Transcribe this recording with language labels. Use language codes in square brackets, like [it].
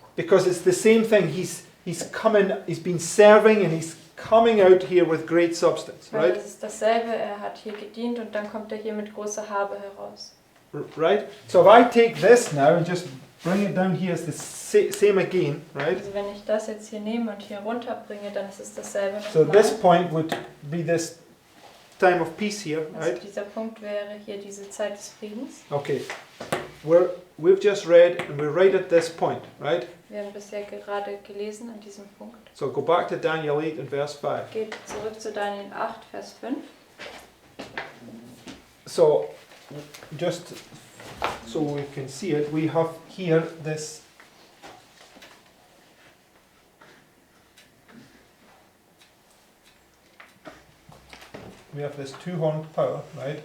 [en] Because it's the same thing. He's been serving and he's coming out here with great substance, [de] Weil [en] right? [de] das ist dasselbe, er hat hier gedient und dann kommt er hier mit großer Habe heraus. [en] Right? So if I take this now and just bring it down here, it's the same again, right? [de] Also wenn ich das jetzt hier nehme und hier runterbringe, dann ist es dasselbe [en] So this [de] nochmal. [en] point would be this time of peace here, [de] Also [en] right? [de] dieser Punkt wäre hier diese Zeit des Friedens. [en] Okay. We've just read and we're right at this point, right? [de] Wir haben bisher gerade gelesen an diesem Punkt. [en] So go back to Daniel 8 and verse 5. [de] Geht zurück zu Daniel 8, Vers 5. [en] So just so we can see it, we have here this two-horned power, right?